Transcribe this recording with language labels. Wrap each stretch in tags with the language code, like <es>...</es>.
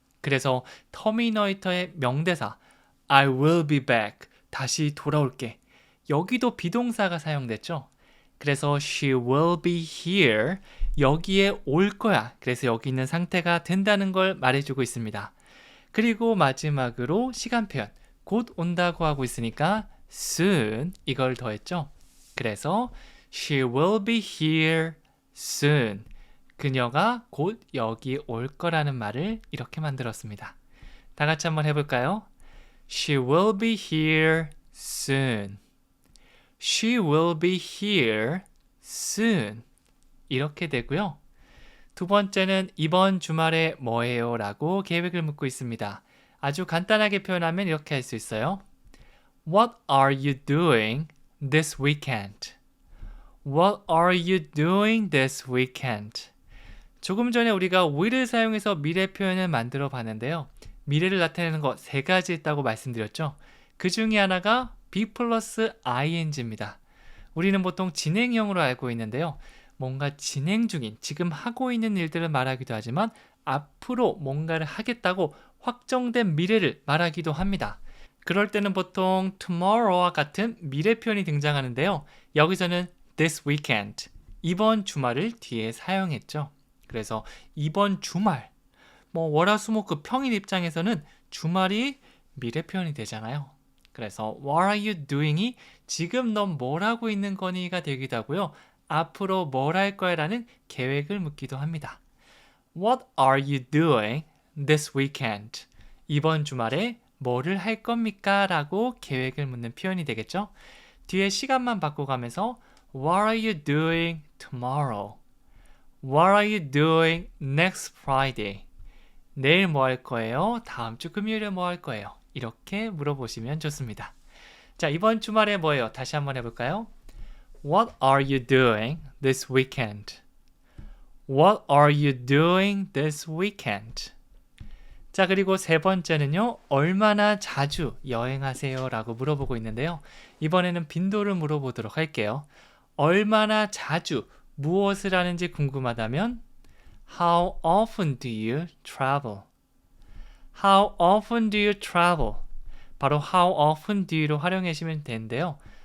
<ko>그래서 터미네이터의 명대사</ko> <en>I will be back,</en> <ko>다시 돌아올게, 여기도 비동사가 사용됐죠. 그래서</ko> <en>she will be here,</en> <ko>여기에 올 거야. 그래서 여기 있는 상태가 된다는 걸 말해주고 있습니다. 그리고 마지막으로 시간 표현, 곧 온다고 하고 있으니까 soon 이걸 더했죠. 그래서</ko> <en>she will be here soon.</en> <ko>그녀가 곧 여기 올 거라는 말을 이렇게 만들었습니다. 다 같이 한번 해볼까요?</ko> <en>She will be here soon. She will be here soon.</en> <ko>이렇게 되고요. 두 번째는 이번 주말에 뭐해요? 라고 계획을 묻고 있습니다. 아주 간단하게 표현하면 이렇게 할 수 있어요.</ko> <en>What are you doing this weekend? What are you doing this weekend?</en> <ko>조금 전에 우리가 will을 사용해서 미래 표현을 만들어 봤는데요. 미래를 나타내는 거 세 가지 있다고 말씀드렸죠. 그 중에 하나가 be 플러스 ing입니다. 우리는 보통 진행형으로 알고 있는데요. 뭔가 진행 중인, 지금 하고 있는 일들을 말하기도 하지만 앞으로 뭔가를 하겠다고 확정된 미래를 말하기도 합니다. 그럴 때는 보통 tomorrow와 같은 미래 표현이 등장하는데요. 여기서는 this weekend, 이번 주말을 뒤에 사용했죠. 그래서 이번 주말, 월화수목금 평일 입장에서는 주말이 미래 표현이 되잖아요. 그래서</ko> <en>what are you doing</en> <ko>이 지금 넌 뭘 하고 있는 거니가 되기도 하고요. 앞으로 뭘 할 거야 라는 계획을 묻기도 합니다.</ko> <en>What are you doing this weekend?</en> <ko>이번 주말에 뭐를 할 겁니까? 라고 계획을 묻는 표현이 되겠죠. 뒤에 시간만 바꿔가면서</ko> <en>What are you doing tomorrow? What are you doing next Friday?</en> <ko>내일 뭐 할 거예요? 다음 주 금요일에 뭐 할 거예요? 이렇게 물어보시면 좋습니다. 자, 이번 주말에 뭐예요? 다시 한번 해볼까요?</ko> <en>What are you doing this weekend? What are you doing this weekend?</en> <ko>자, 그리고 세 번째는요. 얼마나 자주 여행하세요? 라고 물어보고 있는데요. 이번에는 빈도를 물어보도록 할게요. 얼마나 자주 무엇을 하는지 궁금하다면</ko> <en>How often do you travel? How often do you travel?</en> <ko>바로</ko> <en>how often do you로</en> <ko>활용하시면 되는데요.</ko>